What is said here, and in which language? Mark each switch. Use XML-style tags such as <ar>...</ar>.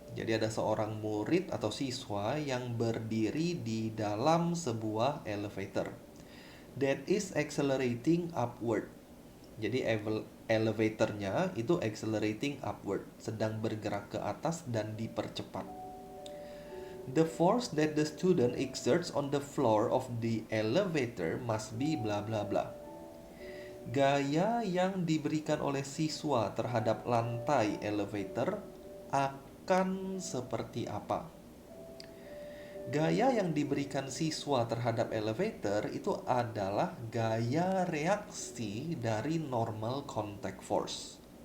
<id>Jadi ada seorang murid atau siswa yang berdiri di dalam sebuah elevator</id> <en>that is accelerating upward.</en> <id>Jadi elevatornya itu</id> <en>accelerating upward,</en> <id>sedang bergerak ke atas dan dipercepat.</id> <en>The force that the student exerts on the floor of the elevator must be bla bla bla.</en> <id>Gaya yang diberikan oleh siswa terhadap lantai elevator akan seperti apa? Gaya yang diberikan siswa terhadap elevator itu adalah gaya reaksi dari normal contact force.</id>